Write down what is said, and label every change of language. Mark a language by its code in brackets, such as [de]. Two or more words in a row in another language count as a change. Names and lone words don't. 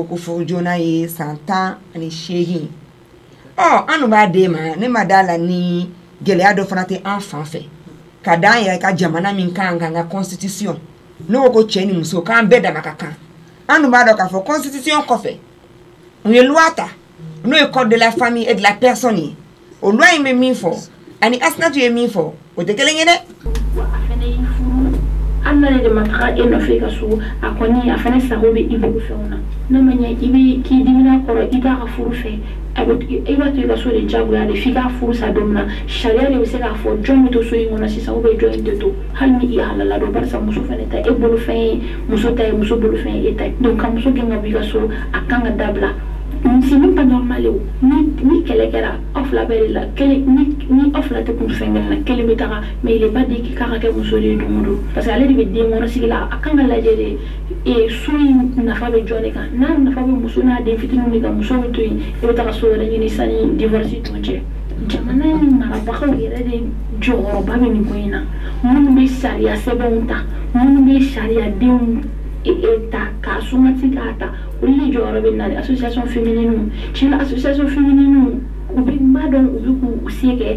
[bm] furu joona ye san 18 an dun b'a d'e ma ne ma d'a la ni gɛlɛya dɔ fana tɛ an fan fɛ ka d'an yɛrɛ ka jamana min kan kan ka constitution n'o ko cɛ ni muso k'an bɛɛ dama ka kan an dun b'a dɔn k'a fɔ constitution kɔfɛ u ye loi ta n'o ye [fr] code de la famille et de la personne [bm] ye o loi in bɛ min fɔ ani Asinatu ye min fɔ o tɛ kelen ye dɛ an nana de ma taga e nɔfɛ ka so a kɔni a fana sago bɛ i bolo fɛnw na n'a ma ɲɛ i bɛ k'i dimina kɔrɔ i t'a ka furu fɛ i b'a to i ka so de diyagoya de f'i k'a furu sa don min na sariya de bɛ se k'a fɔ jɔn bɛ to so in kɔnɔ sisan jɔn in tɛ to hali ni i halala don barisa muso fana ta e bolo fɛn ye muso ta ye muso bolo fɛn ye e ta ye donc ka muso gɛn ka bɔ i ka so a kan ka dabila [fr] c'est même pas normal [bm] ni kɛlɛ kɛra aw fila bɛɛ de la ni aw fila tɛ kun fɛn kelen na kelen bɛ taga [fr] mais il est pas dit [bm] k'a ka kɛ muso de ye don o don [fr] parce que [bm] ale de bɛ den kɔnɔ sigi la a kan ka lajɛ de so in nafa bɛ jɔn de kan n'a nafa bɛ muso n'a den fitininw de kan muso bɛ to yen i bɛ taga so wɛrɛ ɲini sani divorce tɔ cɛ jamana in marabagaw yɛrɛ de jɔyɔrɔba bɛ nin ko in na minnu bɛ sariya sɛbɛnw ta minnu bɛ sariyadenw ta k'a sumati k'a ta olu de jɔyɔrɔ bɛ na [fr] association féminine [bm] tiɲɛ [fr] association féminine [bm] u bɛ n b'a dɔn u bɛ k'u se kɛ